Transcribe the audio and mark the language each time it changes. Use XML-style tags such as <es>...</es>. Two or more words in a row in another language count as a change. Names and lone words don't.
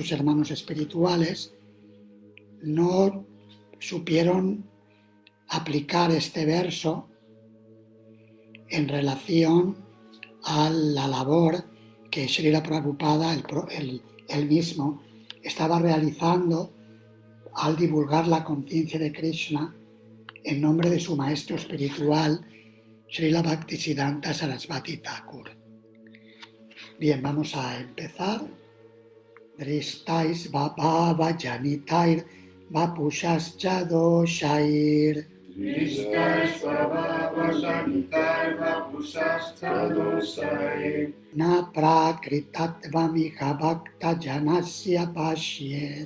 <es>sus hermanos espirituales, no supieron aplicar este verso en relación a la labor que Srila Prabhupada, él mismo, estaba realizando al divulgar la conciencia de Krishna en nombre de su maestro espiritual, Srila Bhaktisiddhanta Sarasvati Thakur. Bien, vamos a empezar.</es> <sa>दृष्टैस् भव जनितैर् वपुषश्च दोषैर्. दृष्टैस् भव जनितैर् वपुषश्च दोषैर्. न प्राकृतत्वमिह भक्त जनस्य पश्येत्.</sa>